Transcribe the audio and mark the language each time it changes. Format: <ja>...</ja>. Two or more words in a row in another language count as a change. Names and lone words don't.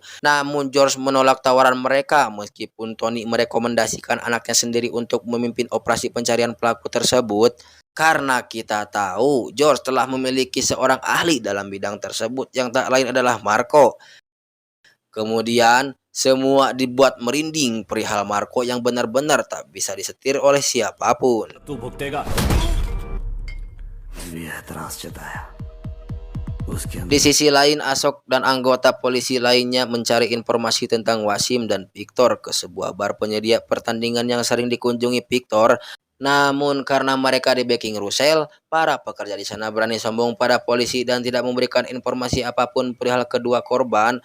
<id>Namun George menolak tawaran mereka meskipun Tony merekomendasikan anaknya sendiri untuk memimpin operasi pencarian pelaku tersebut. Karena kita tahu George telah memiliki seorang ahli dalam bidang tersebut yang tak lain adalah Marco. Kemudian semua dibuat merinding perihal Marco yang benar-benar tak bisa disetir oleh siapapun.</id> <hi>तू भुगतेगा ये एतराज जताया उसके अंदर</hi> <id>Di sisi lain, Ashok dan anggota polisi lainnya mencari informasi tentang Wasim dan Victor ke sebuah bar penyedia pertandingan yang sering dikunjungi Victor. Namun karena mereka di backing Russell, para pekerja di sana berani sombong pada polisi dan tidak memberikan informasi apapun perihal kedua korban.</id>